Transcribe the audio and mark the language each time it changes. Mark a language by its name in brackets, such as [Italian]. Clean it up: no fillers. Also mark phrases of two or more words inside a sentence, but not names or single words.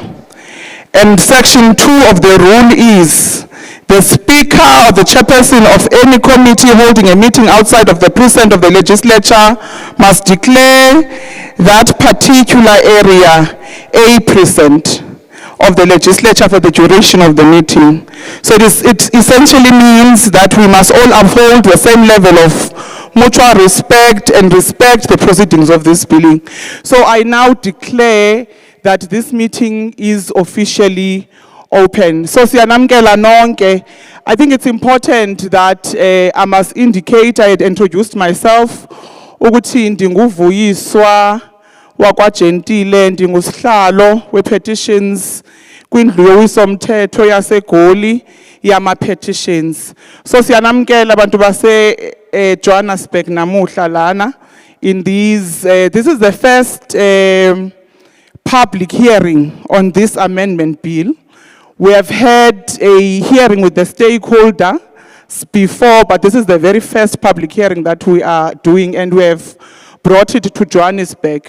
[English] And Section 2 of the rule is, the speaker or the chairperson of any committee holding a meeting outside of the precinct of the legislature must declare that particular area a precinct of the legislature for the duration of the meeting. So it essentially means that we must all uphold the same level of mutual respect and respect the proceedings of this billing. So I now declare that this meeting is officially open. [Xhosa] So siyanamkela nonke. [English] I think it's important that I must indicate, I had introduced myself, [Xhosa] ukuthi ndinguvuyiswa Jentile, ndingusihlalo we-petitions kwindlu yowiso-mthetho yaseGoli yama-petitions. [English] So [Xhosa] siyanamkela abantu base Johannesburg namuhla lana [English] in these this is the first public hearing on this amendment bill. We have had a hearing with the stakeholder before, but this is the very first public hearing that we are doing, and we have brought it to Johannesburg.